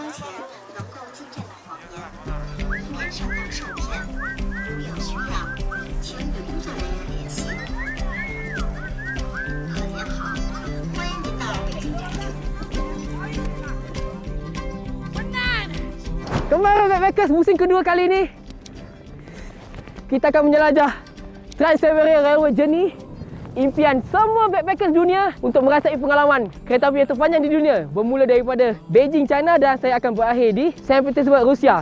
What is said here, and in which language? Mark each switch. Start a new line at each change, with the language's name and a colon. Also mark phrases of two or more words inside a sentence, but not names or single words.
Chinese: 前能够进站的谎言，以免上当受骗。如有需要，请与工作人员联系。客人好，欢迎您到北京站住。
Malay: Kembali Backpackers musim kedua kali ni. Kita akan menjelajah Trans-Siberian Railway Journey. Impian semua backpackers dunia untuk merasai pengalaman kereta api yang terpanjang di dunia, bermula daripada Beijing, China, dan saya akan berakhir di Saint Petersburg, Rusia.